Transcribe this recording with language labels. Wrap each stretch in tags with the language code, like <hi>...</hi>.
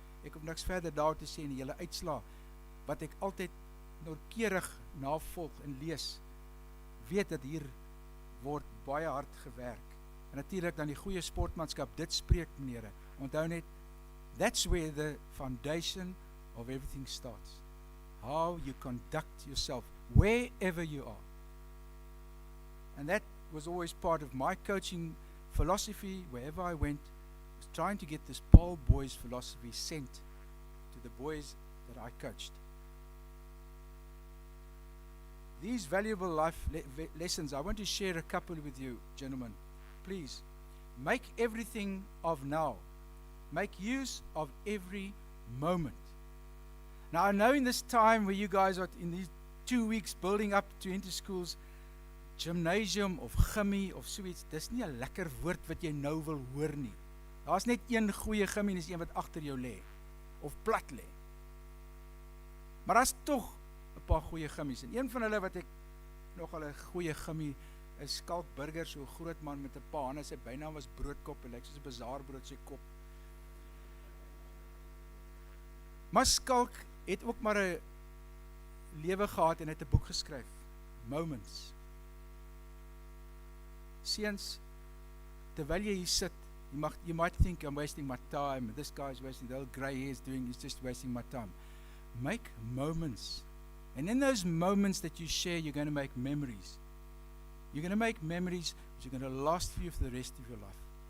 <af>Ek hoef niks verder daar te sê in die hele uitslaa, wat ek altyd noukeurig navolg en lees, weet dat hier word baie hard gewerk. En natuurlik dan die goeie sportmanskap, dit spreek meneere. Onthou net,</af> <en>that's where the foundation of everything starts. How you conduct yourself, wherever you are. And that was always part of my coaching philosophy, wherever I went, was trying to get this Paul Boys philosophy sent to the boys that I coached. These valuable life lessons, I want to share a couple with you, gentlemen. Please, make everything of now. Make use of every moment. Now, I know in this time where you guys are in these 2 weeks building up to enter schools,</en> <af>gymnasium of gimmie of soeits, dis nie 'n lekker woord wat jy nou wil hoor nie. Daar's net een goeie gimmie, dis een wat agter jou lê of plat lê. Maar daar's tog 'n paar goeie gimmies. En een van hulle wat ek nogal 'n goeie gimmie is Skalk Burger, so 'n groot man met 'n paar hande. Sy bynaam was Broodkop, en lyk soos 'n bazaarbrood sy kop. Maar Skalk het ook maar 'n lewe gehad en het 'n boek geskryf, Moments. Seuns, terwyl jy hier sit,</af> <en>you might think I'm wasting my time, this guy's wasting, the old grey hair he's just wasting my time. Make moments. And in those moments that you share, you're going to make memories. You're going to make memories which are going to last for you for the rest of your life.</en>